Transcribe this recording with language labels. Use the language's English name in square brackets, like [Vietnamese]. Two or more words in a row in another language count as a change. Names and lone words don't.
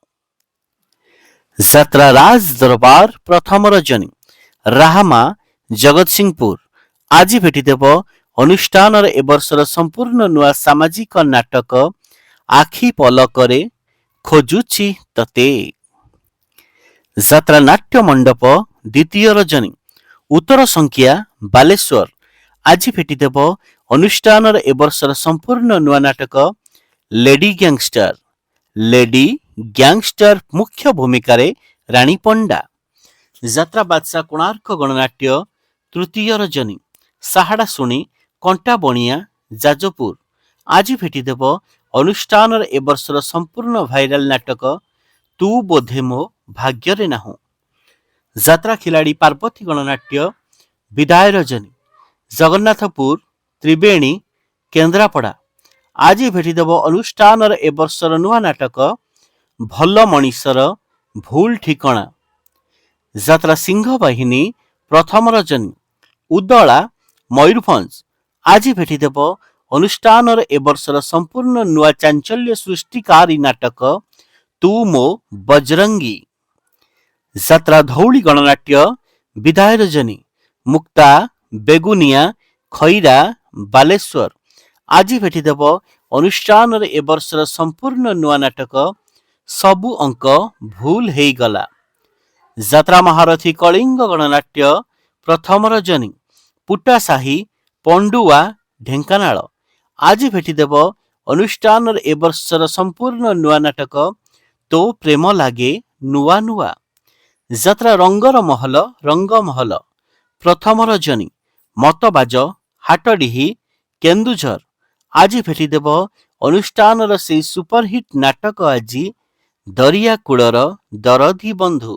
[Odia] ଯାତ୍ରା ରାଜ ଦରବାର ପ୍ରଥମ ରଜନୀ ରାହମା ଜଗତସିଂହପୁର ଆଜ ଭେଟିଦେବ ଅନୁଷ୍ଠାନ ଏ ବର୍ଷର ସମ୍ପୂର୍ଣ୍ଣ ନୂଆ ସାମାଜିକ ନାଟକ ଆଖି ପଲକରେ ଖୋଜୁଛି ତତେ। ଯାତ୍ରା ନାଟ୍ୟ ମଣ୍ଡପ ଦ୍ୱିତୀୟ ରଜନୀ ଉତ୍ତର ସଂଖ୍ୟା ବାଲେଶ୍ୱର ଆଜ ଭେଟିଦେବ ଅନୁଷ୍ଠାନ ଏ ବର୍ଷର ସମ୍ପୂର୍ଣ୍ଣ ନୂଆ ନାଟକ ଲେଡି ଗ୍ୟାଙ୍ଗଷ୍ଟର ମୁଖ୍ୟ ଭୂମିକା ରାଣୀ ପଣ୍ଡା। ଯାତ୍ରା ବାଦଶାହ କୋଣାର୍କ ଗଣନାଟ୍ୟ ତୃତୀୟ ରଜନୀ ସାହାଡ଼ା ଶୁଣି କଣ୍ଟା ବଣିଆ ଯାଜପୁର ଆଜ ଭେଟିଦେବ ଅନୁଷ୍ଠାନ ଏ ବର୍ଷର ସମ୍ପୂର୍ଣ୍ଣ ଭାଇରାଲ ନାଟକ ତୁ ବୋଧେ ମୋ ଭାଗ୍ୟ ନାହୁଁ। ଯାତ୍ରା ଖେଳାଡ଼ି ପାର୍ବତୀ ଗଣନାଟ୍ୟ ବିଦାୟ ରଜନୀ ଜଗନ୍ନାଥପୁର ତ୍ରିବେଣୀ କେନ୍ଦ୍ରାପଡ଼ା ଆଜ ଭେଟିଦେବ ଅନୁଷ୍ଠାନ ଏ ବର୍ଷର ନୂଆ ନାଟକ ଭଲ ମଣିଷର ଭୁଲ ଠିକଣା। ଯାତ୍ରା ସିଂହ ବାହିନୀ ପ୍ରଥମ ରଜନୀ ଉଦଳା ମୟୂରଭଞ୍ଜ ଆଜ ଭେଟିଦେବ ଅନୁଷ୍ଠାନ ଏ ବର୍ଷର ସମ୍ପୂର୍ଣ୍ଣ ନୂଆ ଚାଞ୍ଚଲ୍ୟ ସୃଷ୍ଟିକାରୀ ନାଟକ ତୁ ମୋ ବଜରଙ୍ଗୀ। ଯାତ୍ରା ଧଉଳି ଗଣନାଟ୍ୟ ବିଦାୟ ରଜନୀ ମୁକ୍ତା ବେଗୁନିଆ ଖଇରା ବାଲେଶ୍ୱର ଆଜ ଭେଟିଦେବ ଅନୁଷ୍ଠାନ ଏ ବର୍ଷର ସମ୍ପୂର୍ଣ୍ଣ ନୂଆ ନାଟକ ସବୁ ଅଙ୍କ ଭୁଲ ହେଇ ଗଲା। ଯାତ୍ରା ମହାରଥୀ କଳିଙ୍ଗ ଗଣନାଟ୍ୟ ପ୍ରଥମ ରଜନୀ ପୁଟାସାହି ପଣ୍ଡୁଆ ଢେଙ୍କାନାଳ ଆଜ ଭେଟିଦେବ ଅନୁଷ୍ଠାନ ଏ ବର୍ଷର ସମ୍ପୂର୍ଣ୍ଣ ନୂଆ ନାଟକ ତୋ ପ୍ରେମ ଲାଗେ ନୂଆ ନୂଆ। ଯାତ୍ରା ରଙ୍ଗର ମହଲ ରଙ୍ଗ ମହଲ ପ୍ରଥମ ରଜନୀ ମତବାଜ ହାଟଡିହି କେନ୍ଦୁଝର ଆଜ ଭେଟିଦେବ ଅନୁଷ୍ଠାନ ସେ ସୁପରହିଟ ନାଟକ ଆଜ ଦରିଆ କୂଳର ଦରଦୀ ବନ୍ଧୁ।